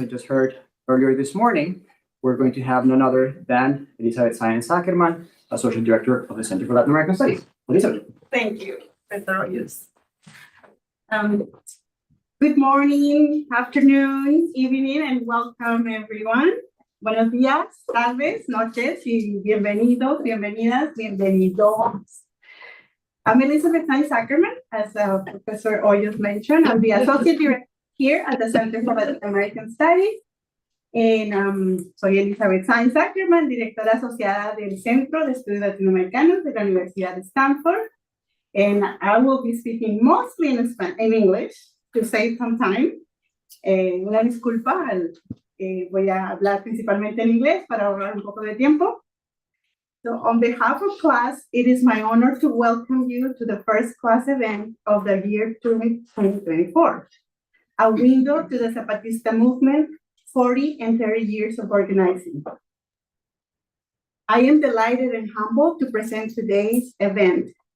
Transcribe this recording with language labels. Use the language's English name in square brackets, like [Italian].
[English] I just heard earlier this morning, we're going to have none other than Elizabeth Sáenz-Ackerman, Associate Director of the Center for Latin American Studies. Elizabeth. Thank you, Mr. Hoyos. Good morning, afternoon, evening, and welcome everyone. [Spanish] Buenos días, tardes, noches, y bienvenidos, bienvenidas, bienvenidos. [English] I'm Elizabeth Sáenz-Ackerman, as Professor Hoyos mentioned. I'm the Associate Director here at the Center for Latin American Studies. [Spanish] Soy Elizabeth Sáenz-Ackerman, directora asociada del Centro de Estudios Latinoamericanos de la Universidad de Stanford. [English] And I will be speaking mostly in English to save some time. [Spanish] Una disculpa, voy a hablar principalmente en inglés para ahorrar un poco de tiempo. [English] So on behalf of class, it is my honor to welcome you to the first class event of the year 2024, a window to the Zapatista movement, 40 and 30 years of organizing. I am delighted and humbled to present today's event.